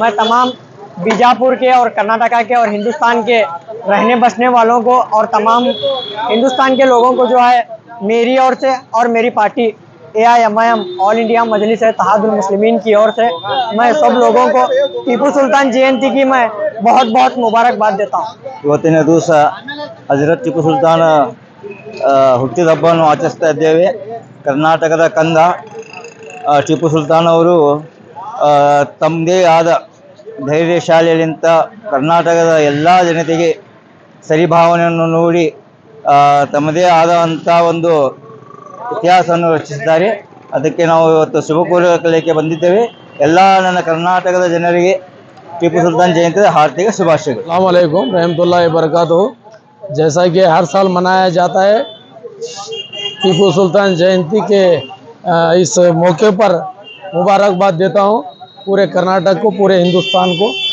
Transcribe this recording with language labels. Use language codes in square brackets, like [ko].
[hi] मैं तमाम बीजापुर के और कर्नाटका के और हिंदुस्तान के रहने बसने वालों को और तमाम हिंदुस्तान के लोगों को जो है मेरी ओर से और मेरी पार्टी AIMIM ऑल इंडिया मजलिस इत्तेहादुल मुस्लिमीन की ओर से मैं सब लोगों को टीपू सुल्तान जयंती की मैं बहुत बहुत मुबारकबाद देता हूँ। [kn] ಇವತ್ತಿನ ದಿವಸ ಹಜರತ್ ಟಿಪ್ಪು ಸುಲ್ತಾನ ಹುಟ್ಟಿದ ಹಬ್ಬವನ್ನು ಆಚರಿಸ್ತಾ ಇದ್ದೇವೆ। ಕರ್ನಾಟಕದ ಕಂದ ಟಿಪ್ಪು ಸುಲ್ತಾನ್ ಅವರು ತಮ್ಮದೇ ಆದ ಧೈರ್ಯಶಾಲಿಯಂತ ಕರ್ನಾಟಕದ ಎಲ್ಲ ಜನತೆಗೆ ಸರಿಭಾವನೆಯನ್ನು ನೋಡಿ ತಮ್ಮದೇ ಆದಂಥ ಒಂದು ಇತಿಹಾಸವನ್ನು ರಚಿಸಿದ್ದಾರೆ। ಅದಕ್ಕೆ ನಾವು ಇವತ್ತು ಶುಭ ಕೋರಲಿಕ್ಕೆ ಬಂದಿದ್ದೇವೆ। ಎಲ್ಲ ನನ್ನ ಕರ್ನಾಟಕದ ಜನರಿಗೆ [hi] टीपू सुल्तान जयंती हार्दिक शुभाशय। अस्सलाम वालेकुम रहमतुल्लाहि बरकातहू। जैसा कि हर साल मनाया जाता है, टीपू सुल्तान जयंती के इस मौके पर मुबारकबाद देता हूँ पूरे कर्नाटक को, पूरे हिंदुस्तान को।